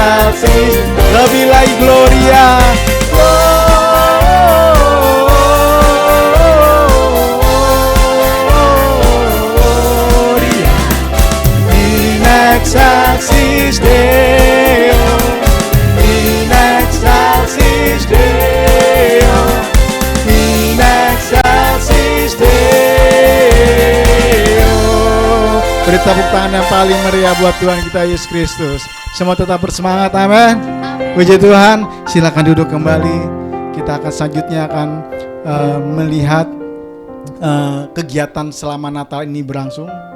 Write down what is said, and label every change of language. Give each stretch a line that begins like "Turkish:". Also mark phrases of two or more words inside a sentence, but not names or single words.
Indonesian: excelsis, lebih lagi gloria.
Latin: Gloria in excelsis Deo, in excelsis Deo, in excelsis Deo.
Indonesian: Beri tepuk tangan yang paling meriah buat Tuhan kita Yesus Kristus. Semua tetap bersemangat, amin. Puji Tuhan, silakan duduk kembali. Kita akan selanjutnya akan melihat kegiatan selama Natal ini berlangsung.